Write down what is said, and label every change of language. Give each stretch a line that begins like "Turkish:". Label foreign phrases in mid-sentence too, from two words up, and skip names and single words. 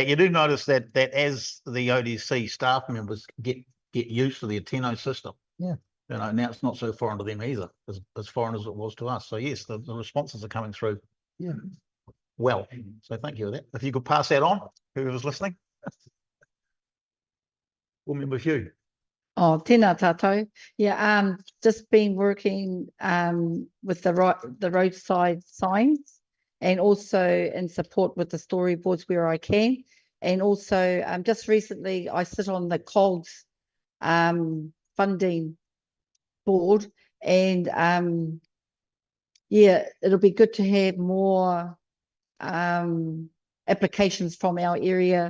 English: You do notice that as the ODC staff members get used to the Atino system. Yeah. Now it's not so foreign to them either, as foreign as it was to us. So yes, the responses are coming through. Yeah. Well, so thank you for that. If you could pass that on, whoever's listening. Board member Hugh.
Māori: Oh, tēnā tātou.
English: Yeah, just been working with the roadside signs, and also in support with the storyboards where I can. And also just recently I sit on the COGS funding board, and it'll be good to have more applications from our area.